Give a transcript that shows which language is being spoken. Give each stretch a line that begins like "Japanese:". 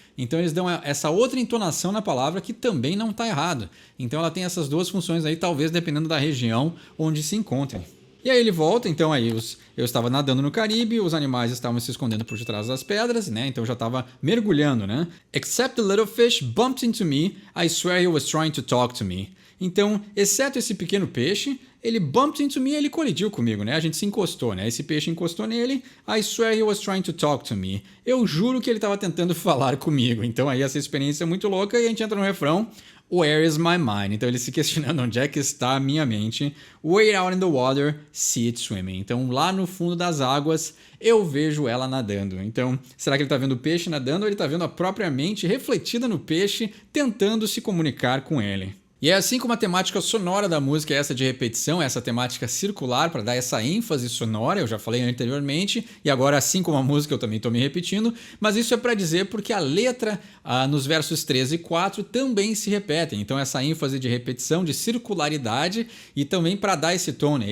Portuguese: Então eles dão essa outra entonação na palavra que também não está errado. Então ela tem essas duas funções aí, talvez dependendo da região onde se encontrem. E aí ele volta, então aí eu estava nadando no Caribe, os animais estavam se escondendo por detrás das pedras, né? Então eu já estava mergulhando, né?
English: Except the little fish bumped into me, I swear he was trying to talk to me.
Portuguese: Então, exceto esse pequeno peixe, ele
English: bumped into me,
Portuguese: ele colidiu comigo, né? A gente se encostou, né? Esse peixe encostou nele.
English: I swear he was trying to talk to me.
Portuguese: Eu juro que ele estava tentando falar comigo. Então aí essa experiência é muito louca e a gente entra no refrão.
English: Where is my mind?
Portuguese: Então ele se questionando onde é que está a minha mente.
English: Way out in the water, see it swimming.
Portuguese: Então lá no fundo das águas eu vejo ela nadando. Então será que ele está vendo o peixe nadando ou ele está vendo a própria mente refletida no peixe tentando se comunicar com ele? E é assim como a temática sonora da música é essa de repetição, essa temática circular para dar essa ênfase sonora, eu já falei anteriormente, e agora assim como a música eu também estou me repetindo, mas isso é para dizer porque a letra nos versos 3 e 4 também se repetem, então essa ênfase de repetição, de circularidade e também para dar esse tom, né?